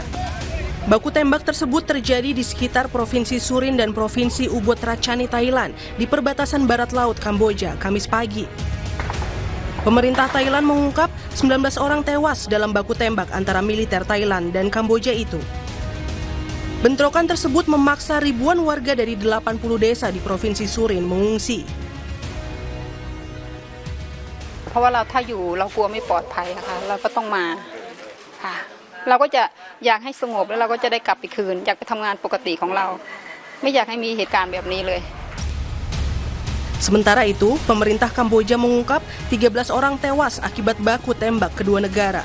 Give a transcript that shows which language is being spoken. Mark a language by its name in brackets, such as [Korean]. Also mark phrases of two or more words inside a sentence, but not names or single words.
[Indonesian] Baku tembak tersebut terjadi di sekitar Provinsi Surin dan Provinsi Ubon Ratchathani Thailand di perbatasan barat laut Kamboja, Kamis pagi. Pemerintah Thailand mengungkap 19 orang tewas dalam baku tembak antara militer Thailand dan Kamboja itu. Bentrokan tersebut memaksa ribuan warga dari 80 desa di Provinsi Surin mengungsi. [Thai] เพราะว่าเราถ้าอยู่เรากลัวไม่ปลอดภัยค่ะเราก็ต้องมาค่ะเราก็จะอยากให้สงบแล้วเราก็จะได้กลับไปคืนอยากไปทำงานปกติของเราไม่อยากให้มีเหตุการณ์แบบนี้เลย [Indonesian] Sementara itu, pemerintah Kamboja mengungkap 13 orang tewas akibat baku tembak kedua negara.